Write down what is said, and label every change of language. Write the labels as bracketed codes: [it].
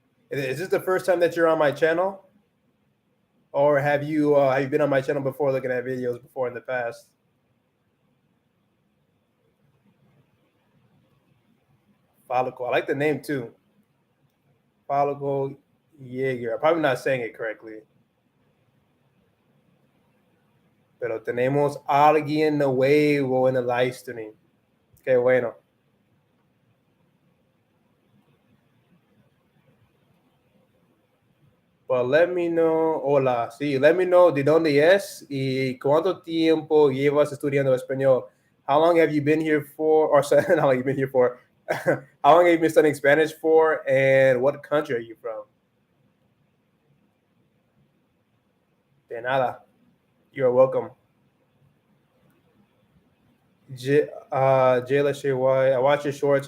[en] Is this the first time that you're on my channel? Or have you been on my channel before, looking at videos before in the past? Falico. I like the name too. Falico Yeager. I'm probably not saying it correctly. [es] Pero tenemos alguien nuevo en el live stream. Qué bueno. [en] But let me know, [es] hola, sí, [en] let me know [es] de dónde es y cuánto tiempo llevas estudiando español. [en] How long have you been here for, or sorry, not how long have you been here for, how long have you been studying Spanish for, and what country are you from? [es] De nada. [en] You're welcome. Jayla Shewai, I watch your shorts.